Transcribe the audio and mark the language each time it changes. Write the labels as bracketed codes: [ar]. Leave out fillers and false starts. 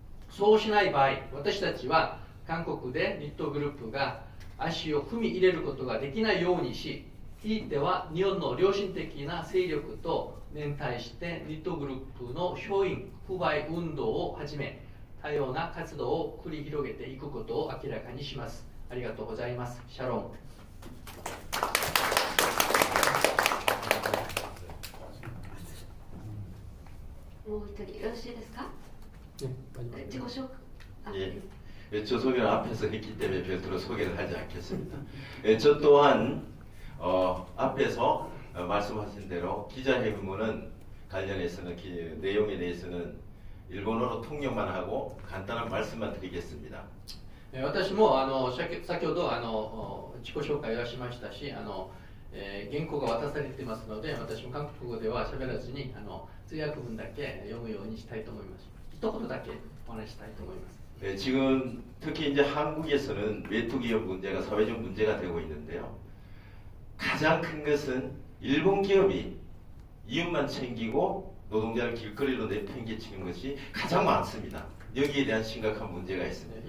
[ja] そうしない場合、私たちは韓国で日東グループが足を踏み入れることができないようにし、ひいては日本の良心的な勢力と連帯して日東グループの商品不買運動をはじめ多様な活動を繰り広げていくことを明らかにします。ありがとうございます。シャロン。もう一人よろしいですか？自己紹介。 [ko] 저 소개를 앞에서 했기 때문에 별도로 소개를 하지 않겠습니다. 저 또한 앞에서 말씀하신 대로 기자회견문은 관련해서는 내용에 대해서는 일본어로 통역만 하고 간단한 말씀만 드리겠습니다. [ja] 私も先ほど自己紹介はしましたし、原稿が渡されていますので、私も韓国語では喋らずに通訳文だけ読むようにしたいと思います。一言だけお話したいと思います。 [ko] 지금 특히 이제 한국에서는 외투기업 문제가 사회적 문제가 되고 있는데요. 가장 큰 것은 일본 기업이 이윤만 챙기고 노동자를 길거리로 내팽개치는 것이 가장 많습니다. 여기에 대한 심각한 문제가 있습니다.